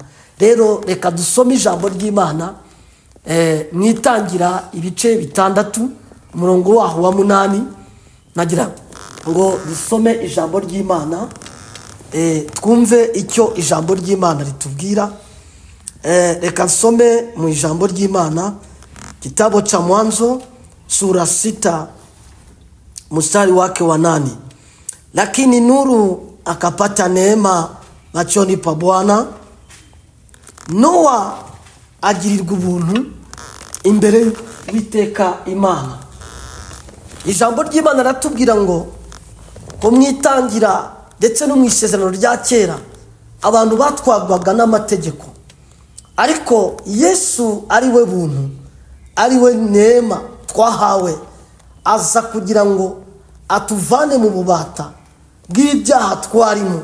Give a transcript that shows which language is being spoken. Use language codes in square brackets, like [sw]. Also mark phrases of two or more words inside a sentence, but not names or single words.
[rw] Rero reka dusome ijambo ry'Imana mwitangira ibice 6 umurongo waho wa 8. Nagira ngo dusome ijambo ry'Imana twumve icyo ijambo ry'Imana ritubwira. Reka nsome mu ijambo ry'Imana [sw] kitabu cha Mwanzo sura 6 mstari wake wa 8. Lakini nuru akapata neema machoni pa Bwana. [rw] Noa agirirwa ubuntu imbere y'Uwiteka Imana. Ijambo ry'Imana ratubwira ngo kumwitangira ndetse no mu isezerano rya kera abantu batwagwaga n'amategeko, ariko Yesu ari we buntu, ari we neema twahawe, aza kugira ngo atuvane mu bubata bw'ibyaha twarimo.